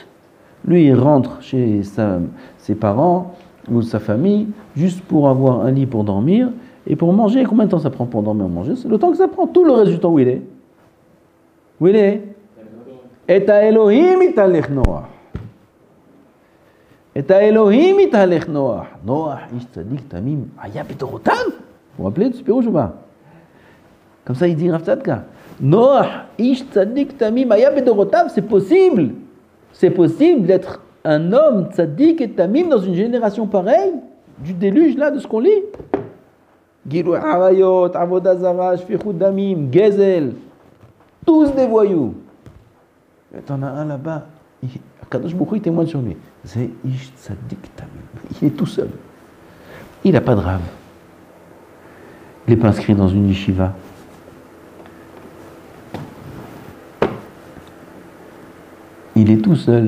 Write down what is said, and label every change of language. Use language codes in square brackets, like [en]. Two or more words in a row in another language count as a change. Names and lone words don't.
[fr] Lui, il rentre chez ses parents ou sa famille juste pour avoir un lit pour dormir et pour manger. Combien de temps ça prend pour dormir et manger? C'est le temps que ça prend. Tout le reste du temps, où il est? Où il est? [he] את האלהים התהלך נח. את האלהים התהלך נח. נח, איש צדיק תמים, היה בדרתיו. [fr] Vous vous rappelez de ce pirouge ou pas? Comme ça, il dit Rav Tzadka. [he] נח, איש צדיק תמים, היה בדרתיו. [fr] C'est possible. C'est possible d'être un homme tzaddik et tamim dans une génération pareille, du déluge là, de ce qu'on lit. [he] גילוי עריות, עבודה זרה, שפיכות דמים, גזל. [fr] Tous des voyous. Et t'en as un là-bas, Kadosh Baruch Hu, il témoigne sur lui. [he] C'est איש צדיק תמים. [fr] Il est tout seul. Il n'a pas de rave. Il n'est pas inscrit dans une yeshiva. Il est tout seul.